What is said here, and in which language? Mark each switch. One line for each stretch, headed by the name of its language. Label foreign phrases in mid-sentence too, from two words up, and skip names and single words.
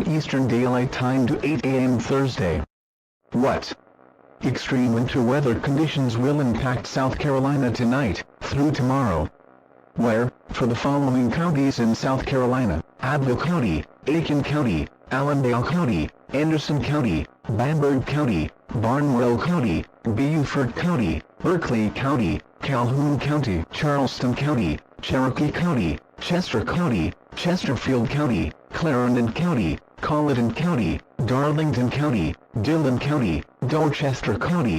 English: Eastern Daylight Time to 8 a.m. Thursday. What? Extreme winter weather conditions will impact South Carolina tonight, through tomorrow. Where, for the following counties in South Carolina: Abbeville County, Aiken County, Allendale County, Anderson County, Bamberg County, Barnwell County, Beaufort County, Berkeley County, Calhoun County, Charleston County, Cherokee County, Chester County, Chesterfield County, Clarendon County, Colleton County, Darlington County, Dillon County, Dorchester County,